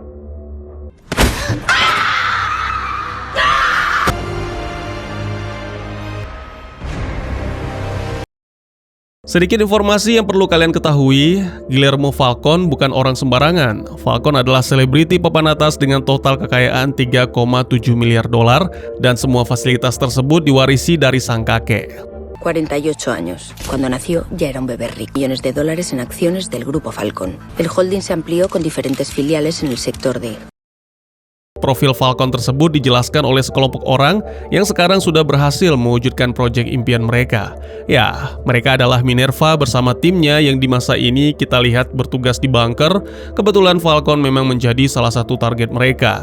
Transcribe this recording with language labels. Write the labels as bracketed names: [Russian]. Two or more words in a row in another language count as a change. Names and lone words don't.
[Indonesian] Sedikit informasi yang perlu kalian ketahui, Guillermo Falcon bukan orang sembarangan. Falcon adalah selebriti papan atas dengan total kekayaan 3,7 miliar dolar dan semua fasilitas tersebut diwarisi dari sang kakek. [Spanish] 48 años. Cuando nació ya era un bebé rico. Millones de dólares en acciones del grupo Falcon. El holding se amplió con diferentes filiales en el sector de... [Indonesian] Profil Falcon tersebut dijelaskan oleh sekelompok orang yang sekarang sudah berhasil mewujudkan proyek impian mereka. Ya, mereka adalah Minerva bersama timnya yang di masa ini kita lihat bertugas di bunker. Kebetulan Falcon memang menjadi salah satu target mereka.